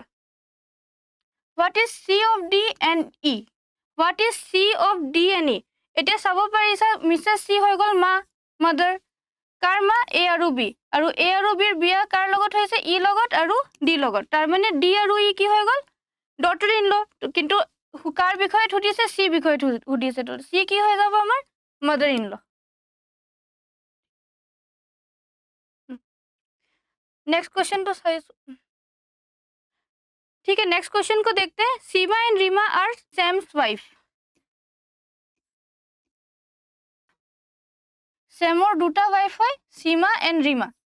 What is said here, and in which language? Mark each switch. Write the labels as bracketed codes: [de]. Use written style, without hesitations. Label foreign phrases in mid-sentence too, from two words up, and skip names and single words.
[en] what is C of D and E, what is C of D and E, [as] এতিয়া চাব পাৰিছা মিছেছ চি হৈ গ'ল মা, মাদাৰ, কাৰ মা, এ আৰু বি, আৰু এ আৰু বিৰ বিয়া কাৰ লগত হৈছে, ই লগত আৰু ডি লগত, তাৰমানে ডি আৰু ই কি হৈ গ'ল, [en] daughter in law. [as] কিন্তু কাৰ বিষয়ত সুধিছে, চি বিষয়ত সুধিছে, তো চি কি হৈ যাব আমাৰ, [en] mother in law. next question [hi] तो सही, ठीक है। [en] next question [hi] को देखते हैं। [en] Seema and Reema are Sam's wife. [as] ছেমৰ দুটা [hi] वाइफ है, सीमा एंड रीमा।